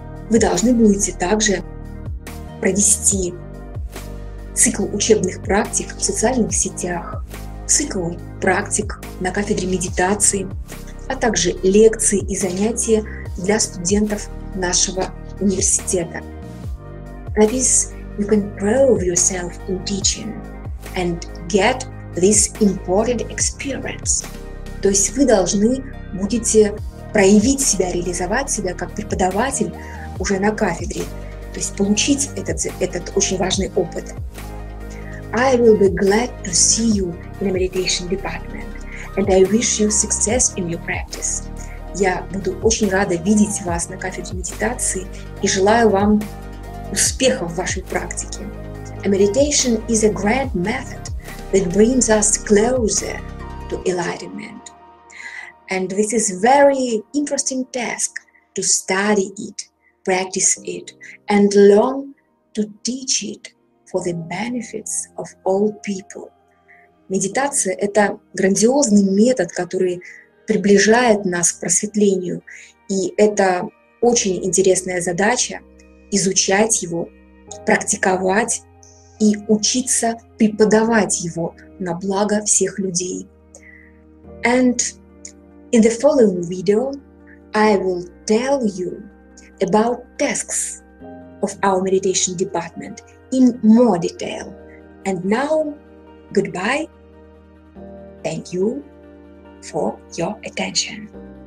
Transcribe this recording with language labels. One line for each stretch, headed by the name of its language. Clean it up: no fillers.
Russian: Вы должны будете также провести цикл учебных практик в социальных сетях, цикл практик на кафедре медитации, а также лекции и занятия для студентов нашего университета.
English: Like this, you can prove yourself in teaching and get this imported experience.
Russian: То есть вы должны будете проявить себя, реализовать себя как преподаватель уже на кафедре, то есть получить этот очень важный опыт.
English: I will be glad to see you in the meditation department, and I wish you success in your practice.
Russian: Я буду очень рада видеть вас на кафедре медитации и желаю вам успехов в вашей практике.
English: A meditation is a grand method that brings us closer to enlightenment. And this is very interesting task to study it, practice it, and learn to teach it for the benefits of all people.
Russian: Медитация — это грандиозный метод, который приближает нас к просветлению, и это очень интересная задача — изучать его, практиковать и учиться преподавать его на благо всех людей.
English: And in the following video, I will tell you about tasks of our meditation department in more detail. And now, goodbye. Thank you for your attention.